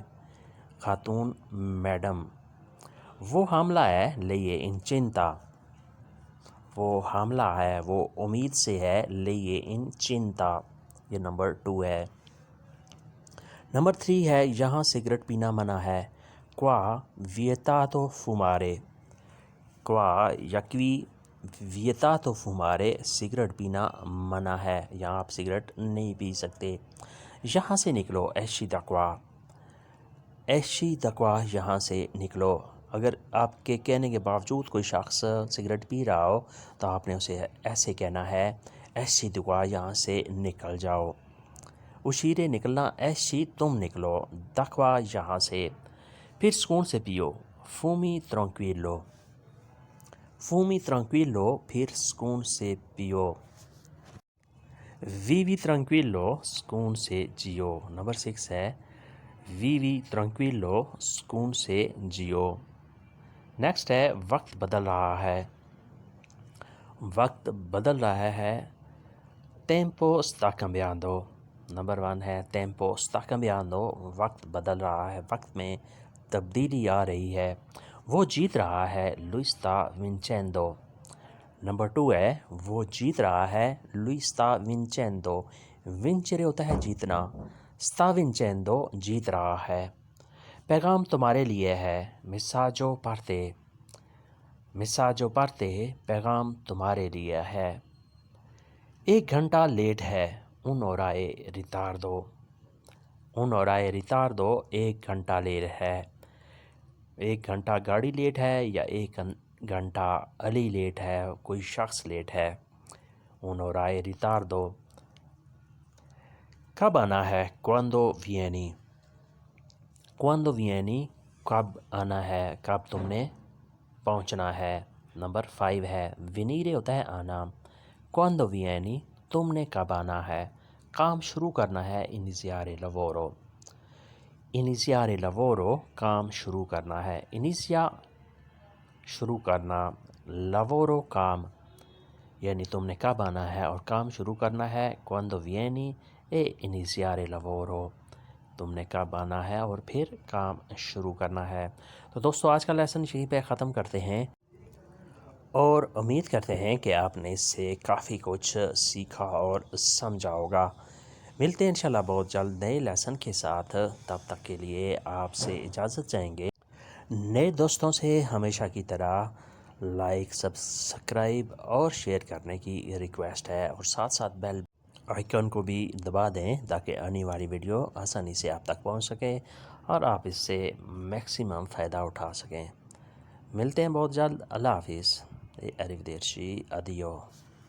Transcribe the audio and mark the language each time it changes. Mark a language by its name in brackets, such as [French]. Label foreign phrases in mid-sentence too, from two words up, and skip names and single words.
[Urdu] خاتون میڈم. وہ حاملہ ہے [Italian] lei incinta. [Urdu] وہ حاملہ ہے، وہ امید سے ہے [Italian] lei incinta. [Urdu] یہ نمبر 2 ہے. نمبر 3 ہے یہاں سگریٹ پینا منع ہے. [Italian] qua vietato fumare. qua [Urdu] یا [Italian] qui vietato fumare [Urdu] سگریٹ پینا منع ہے، یہاں آپ سگریٹ نہیں پی سکتے. یہاں سے نکلو [Italian] esci da qua. esci da qua [Urdu] یہاں سے نکلو. اگر آپ کے کہنے کے باوجود کوئی شخص سگریٹ پی رہا ہو تو آپ نے اسے ایسے کہنا ہے [Italian] esci da qua [Urdu] یہاں سے نکل جاؤ. uscire نکلنا، esci تم نکلو، [Italian] da qua [Urdu] یہاں سے. پھر سکون سے پیو. fumi tranquillo. [Italian] fumi tranquillo [Urdu] پھر سکون سے پیو. [Italian] vivi tranquillo [Urdu] سکون سے جیو. نمبر 6 ہے [Italian] vivi tranquillo [Urdu] سکون سے جیو. نیکسٹ ہے وقت بدل رہا ہے. وقت بدل رہا ہے. [Italian] tempo sta cambiando. [Urdu] نمبر 1 ہے [Italian] tempo sta cambiando. [Urdu] وقت بدل رہا ہے، وقت میں تبدیلی آ رہی ہے. وہ جیت رہا ہے [Italian] lui sta vincendo. [Urdu] نمبر 2 ہے وہ جیت رہا ہے [Italian] lui sta vincendo. [Urdu] vincere ہوتا ہے جیتنا، [Italian] sta vincendo [Urdu] جیت رہا ہے. پیغام تمہارے لیے ہے [Italian] messaggio per te. messaggio per te [Urdu] پیغام تمہارے لیے ہے. 1 گھنٹہ لیٹ ہے [Italian] un'ora e ritardo. un'ora e ritardo [Urdu] 1 گھنٹہ لیٹ ہے. 1 گھنٹہ گاڑی لیٹ ہے یا 1 گھنٹہ علی لیٹ ہے، کوئی شخص لیٹ ہے. [Italian] un'ora e ritardo. [Urdu] کب آنا ہے [Italian] quando vieni. quando vieni [Urdu] کب آنا ہے، کب تم نے پہنچنا ہے. نمبر 5 ہے venire ہوتا ہے آنا. [Italian] quando vieni [Urdu] تم نے کب آنا ہے. کام شروع کرنا ہے [Italian] iniziare lavoro. iniziare lavoro [Urdu] کام شروع کرنا ہے. inizia شروع کرنا، lavoro کام، یعنی تم نے کب آنا ہے اور کام شروع کرنا ہے. [Italian] quando vieni e iniziare lavoro [Urdu] تم نے کب آنا ہے اور پھر کام شروع کرنا ہے. تو دوستو آج کا لیسن یہیں پہ ختم کرتے ہیں اور امید کرتے ہیں کہ آپ نے اس سے کافی کچھ سیکھا اور سمجھا ہوگا. ملتے ہیں انشاءاللہ بہت جلد نئے لیسن کے ساتھ. تب تک کے لیے آپ سے اجازت چاہیں گے. نئے دوستوں سے ہمیشہ کی طرح لائک، سبسکرائب اور شیئر کرنے کی ریکویسٹ ہے، اور ساتھ ساتھ [English] bell icon [Urdu] کو بھی دبا دیں تاکہ آنے والی ویڈیو آسانی سے آپ تک پہنچ سکے اور آپ اس سے میکسیمم فائدہ اٹھا سکیں. ملتے ہیں بہت جلد. اللہ حافظ. [Italian] arrivederci. addio.